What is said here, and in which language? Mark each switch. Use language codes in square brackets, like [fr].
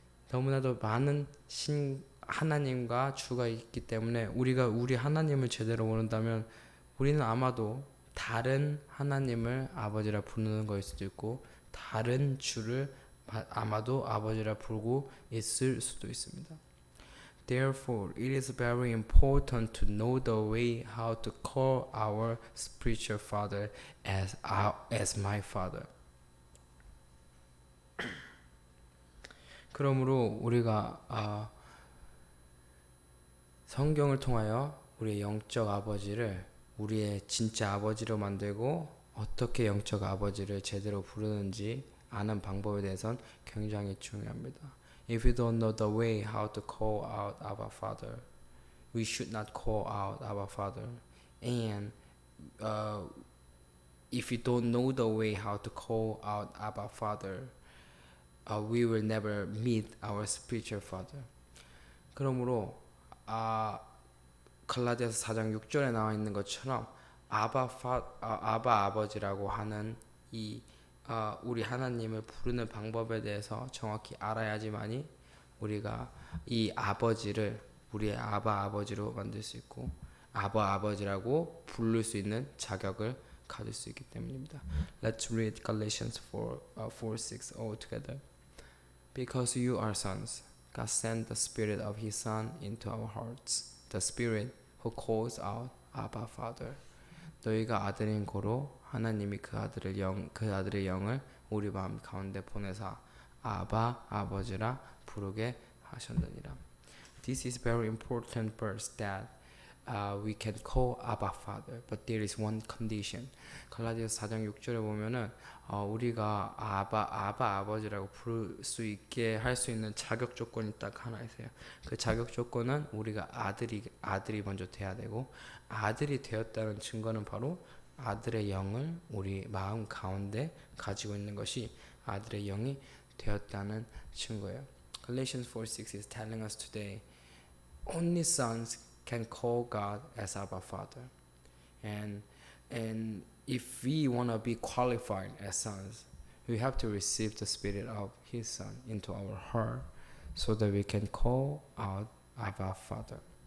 [ko] 너무나도 많은 하나님과 주가 있기 때문에 우리가 우리 하나님을 제대로 모른다면 우리는 아마도 다른 하나님을 아버지라 부르는 것일 수도 있고 다른 주를 아마도 아버지라 부르고 있을 수도 있습니다. [en] Therefore, it is very important to know the way how to call our spiritual father as my father. [ko] 그러므로 우리가 성경을 통하여 우리의 영적 아버지를 우리의 진짜 아버지로 만들고 어떻게 영적 아버지를 제대로 부르는지 아는 방법에 대해서는 굉장히 중요합니다. [en] If you don't know the way how to call out Abba Father, we should not call out Abba Father. And if you don't know the way how to call out Abba Father, we will never meet our spiritual father. [ko] 그러므로 갈라디아서 4장 6절에 나와 있는 것처럼 아바 아버지라고 하는 이 우리 하나님을 부르는 방법에 대해서 정확히 알아야지만이 우리가 이 아버지를 우리의 아바 아버지로 만들 수 있고 아바 아버지라고 부를 수 있는 자격을 가질 수 있기 때문입니다. [en] Let's read Galatians 4:6 all together. Because you are sons, God sent the Spirit of His Son into our hearts, the Spirit who calls out, Abba, Father. [ko] 너희가 아들인 고로 하나님이 그 아들의 영을 우리 마음 가운데 보내사 아바 아버지라 부르게 하셨느니라. [en] This is very important verse that we can call Abba Father, but there is one condition. [ko] 갈라디아서 4장 6절에 보면은 우리가 아바 아버지라고 부를 수 있게 할 수 있는 자격 조건이 딱 하나 있어요. 그 자격 조건은 우리가 아들이 먼저 돼야 되고 아들이 되었다는 증거는 바로 아들의 영을 우리 마음 가운데 가지고 있는 것이 아들의 영이 되었다는 증거예요. [en] Galatians 4:6 is telling us today, only sons can call God as Abba Father, and if we want to be qualified as sons, we have to receive the Spirit of His Son into our heart, so that we can call out Abba Father.